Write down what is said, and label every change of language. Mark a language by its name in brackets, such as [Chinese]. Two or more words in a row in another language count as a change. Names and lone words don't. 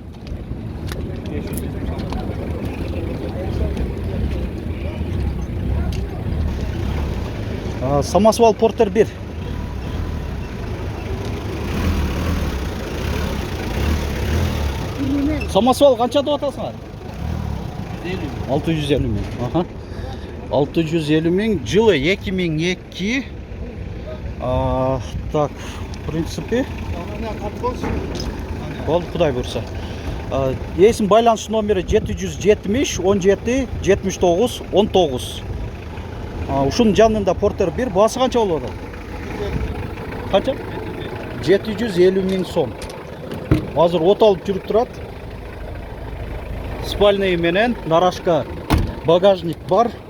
[Kyrgyz] Самосвал Портер 1. Самосвал канча деп атасыңар? 650 миң. Аха. 650 миң, жылы 2002. [Russian] Так, в принципе, [Kazakh] болды, Құдай бұйырса. Есім байланыс номері 770 17 79 19. [Kyrgyz] Ушунун жанында Портер 1. Басы канча болот? Канча? 750 миң сом. Азыр от алып жүрүп турат. Спальный менен нарашка багажник бар.